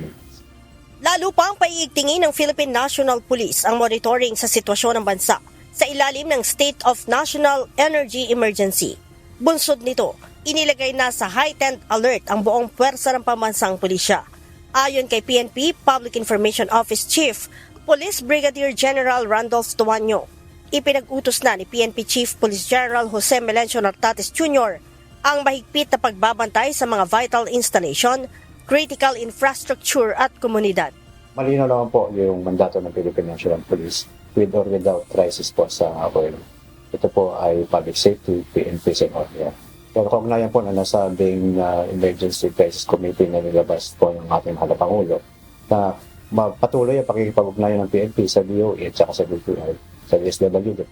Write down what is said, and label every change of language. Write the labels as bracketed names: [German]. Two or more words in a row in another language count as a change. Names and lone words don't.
[Filipino] Lalo pang paiigtingin ng Philippine National Police ang monitoring sa sitwasyon ng bansa sa ilalim ng State of National Energy Emergency. Bunsod nito, inilagay na sa [English] heightened alert [Filipino] ang buong puwersa ng pambansang pulisya. Ayon kay PNP Public Information Office Chief, Police Brigadier General Randolph Tuanyo, ipinag-utos na ni PNP Chief Police General Jose Melencio Nartates Jr. ang mahigpit na pagbabantay sa mga [English] vital installation, critical infrastructure [Filipino] at komunidad. Malinaw naman po yung mandato ng Philippine National Police [English] with or without crisis [Filipino] po sa oil. Ito po ay [English] public safety, [Filipino] PNP and ORIA. Pero kaugnayan po na nasabing Emergency Crisis Committee na nilabas po ng ating mahal na Pangulo na patuloy ang pakikipag-ugnayan ng PNP sa DOE at saka sa DTI. Sa SWD.